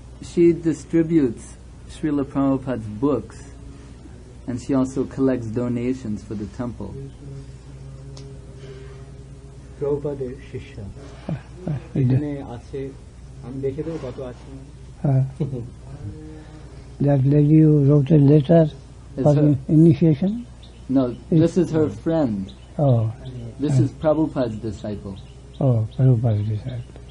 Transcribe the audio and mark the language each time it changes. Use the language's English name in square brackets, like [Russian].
[English] She distributes Srila Prabhupada's books, and she also collects donations for the temple. [Bangla] প্রভুপাদের শিষ্যা এখানে আছে, আমি দেখে দেবো কত আছে। [English] That lady who wrote a letter for initiation? No, this is her friend. Oh. This is Prabhupada's disciple. Oh, Prabhupada's disciple.